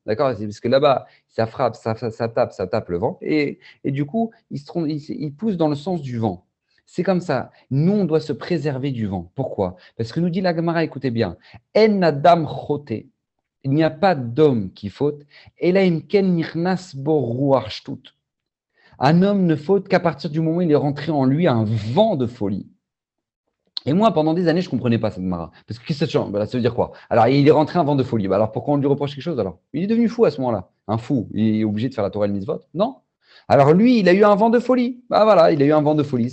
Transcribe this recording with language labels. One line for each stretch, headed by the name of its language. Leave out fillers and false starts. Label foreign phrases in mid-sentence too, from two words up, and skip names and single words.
French: D'accord? C'est parce que là-bas, ça frappe, ça tape le vent. Et du coup, ils poussent dans le sens du vent. C'est comme ça. Nous, on doit se préserver du vent. Pourquoi? Parce que nous dit la Gemara, écoutez bien,
Hebrew: אין אדם חוטא.
French: Il n'y a pas d'homme qui faute.
Hebrew: אלא אם כן נכנס בו רוח שטות.
French: Un homme ne faute qu'à partir du moment où il est rentré en lui un vent de folie. Et moi, pendant des années, je ne comprenais pas cette Gemara. Parce que qu'est-ce que ça veut dire quoi? Alors, il est rentré un vent de folie. Alors, pourquoi on lui reproche quelque chose alors? Il est devenu fou à ce moment-là. Un fou. Il est obligé de faire la Torah et le mitzvot? Non. Alors, lui, il a eu un vent de folie. Voilà, il a eu un vent de folie.